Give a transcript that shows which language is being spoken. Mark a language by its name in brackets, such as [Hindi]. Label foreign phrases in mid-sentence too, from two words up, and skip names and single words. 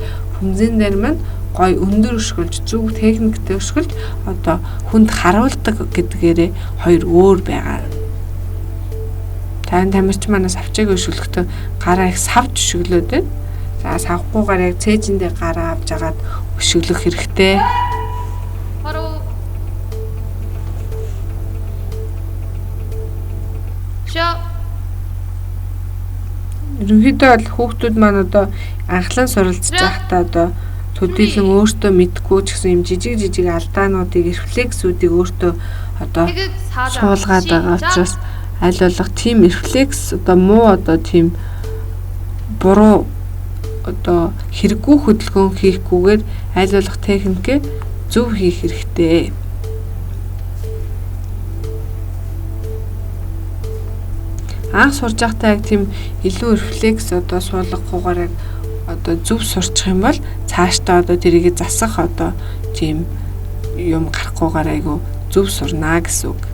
[Mongolian] Бөмбөзэн дээр маань гой өндөр өшгөлж зөв техниктэй өшгөлж одоо хүнд харуулдаг гэдгээрээ хоёр өөр байгаа. Тань тамирчин манаас авчааг өшгөлөхдөө гараа их савж өшгөлөөд байна. За савхгүйгээр яг цээжиндээ гараа авч агаад өшгөлөх хэрэгтэй. [Korean] 바로 쉬어. [Mongolian] Ерөнхийдөө бол хүүхдүүд маань одоо анхлан суралцж байхдаа одоо төдийлөн өөртөө мэдгүй ч гэсэн юм жижиг алдаануудыг рефлексүүдийг өөртөө одоо [Korean] 태극 4장 [Mongolian] суулгаад байгаа учраас аль болох тийм рефлекс одоо муу одоо тийм буруу одоо хэрэггүй хөдөлгөөн хийхгүйгээр аль болох техникээ зөв хийх хэрэгтэй. Анх сурж байхдаа яг тийм илүү рефлекс одоо суулгахгүйгээр яг одоо зөв сурчих юм бол цаашдаа одоо тэрийг засах одоо тийм юм гарахгүйгээр айгу зөв сурнаа гэсэн үг.